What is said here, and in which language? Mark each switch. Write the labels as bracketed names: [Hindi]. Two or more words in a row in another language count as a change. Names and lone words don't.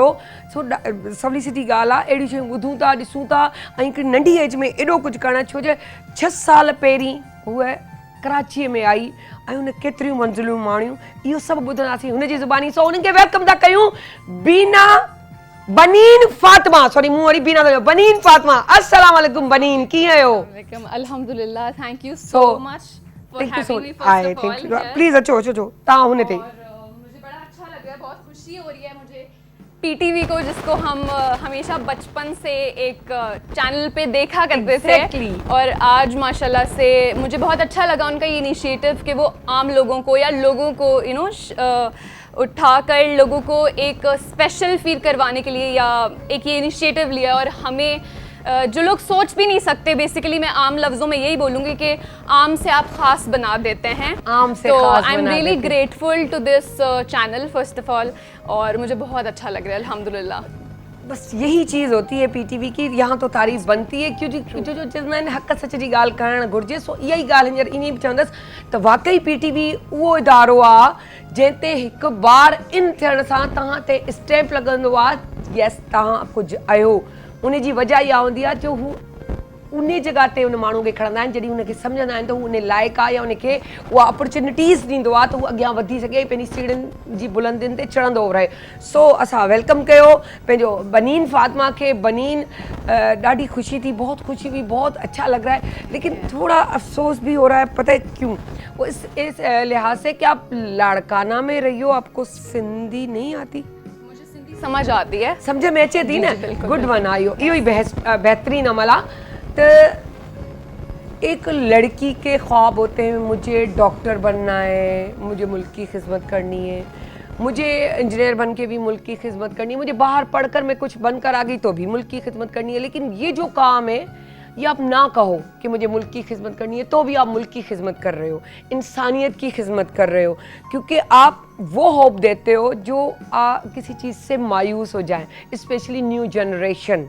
[Sindhi] सो सवली सिधी ॻाल्हि आहे, अहिड़ियूं शयूं ॿुधूं था, ॾिसूं था ऐं हिकिड़ी नंढी एज में एॾो कुझु करणु, छो जो 6 साल पहिरीं हूअ कराचीअ में आई ऐं हुन केतिरियूं मंज़िलूं माणियूं, इहो सभु ॿुधंदासीं हुनजी ज़ुबानी। सो उन्हनि खे वेलकम था कयूं बीना बनीन फातिमा, सॉरी मूं वरी बीना था बनीन फातिमा। अस्सलाम वालेकुम बनीन, कीअं आहियो? [English] अल्हम्दुलिल्लाह, thank you so much for having me first of all. [Sindhi] प्लीज अचो तव्हां हुन ते। [Urdu] مجھے بڑا اچھا لگ رہا ہے، بہت خوشی ہو رہی ہے مجھے پی ٹی وی کو، جس کو ہم ہمیشہ بچپن سے ایک چینل پہ دیکھا کرتے تھے، اور آج ماشاءاللہ سے مجھے بہت اچھا لگا ان کا یہ انیشیٹو کہ وہ عام لوگوں کو یا لوگوں کو اٹھا کر لوگوں کو ایک [English] special feel [Urdu] کروانے کے لیے یا ایک یہ انیشیٹو لیا. اور ہمیں جو لوگ سوچ بھی نہیں سکتے، بیسکلی میں عام لفظوں میں یہی بولوں گی کہ عام سے آپ خاص بنا دیتے ہیں. عام سے तो खास [English] I am [Urdu] बना [English] रियली [Urdu] देते। [English] grateful to this channel first of all, [Urdu] اور مجھے بہت اچھا لگ رہا ہے الحمدللہ. بس یہی چیز ہوتی ہے پی ٹی وی کی، یہاں تو تعریف بنتی ہے کیونکہ [Sindhi] जो चवंदा आहिनि हक़ सच जी ॻाल्हि करणु घुरिजे। सो इहा ई ॻाल्हि हींअर ईअं बि चवंदसि त वाक़ई पीटीवी उहो इदारो आहे जंहिं ते हिकु बार इन थियण सां तव्हां ते स्टैम्प लॻंदो आहे, यस तव्हां कुझु आहियो। उन जी वजह इहा हूंदी आहे जो हू उन जॻह ते उन माण्हू खे खणंदा आहिनि, जॾहिं हुनखे सम्झंदा आहिनि त हू उन लाइक़ु आहे या उनखे उहा अपॉर्चुनिटीज़ ॾींदो आहे त हू अॻियां वधी सघे, पंहिंजी सीढ़ियुनि जी बुलंदियुनि ते चढ़ंदो रहे। सो असां वेलकम कयो पंहिंजो बनीन फातिमा खे। [Urdu] बनीन [Sindhi] ॾाढी खुशी थी, [Urdu] بہت خوشی ہوئی، بہت اچھا لگ رہا ہے، لیکن تھوڑا افسوس بھی ہو رہا ہے، پتا ہے کیوں? وہ اس لحاظ سے کہ آپ لاڑکانہ میں رہی ہو، آپ کو سندھی نہیں آتی? مجھے سندھی سمجھ آتی ہے, سمجھ میں [Sindhi] अचे थी न? [English] good one [Sindhi] आयो, इहो ई बेहतरीन अमल आहे। [Urdu] تو ایک لڑکی کے خواب ہوتے ہیں، مجھے ڈاکٹر بننا ہے، مجھے ملک کی خدمت کرنی ہے، مجھے انجینئر بن کے بھی ملک کی خدمت کرنی ہے، مجھے باہر پڑھ کر میں کچھ بن کر آ گئی تو بھی ملک کی خدمت کرنی ہے. لیکن یہ جو کام ہے یہ آپ نہ کہو کہ مجھے ملک کی خدمت کرنی ہے، تو بھی آپ ملک کی خدمت کر رہے ہو، انسانیت کی خدمت کر رہے ہو، کیونکہ آپ وہ ہوپ دیتے ہو جو کسی چیز سے مایوس ہو جائے، اسپیشلی [English] new generation.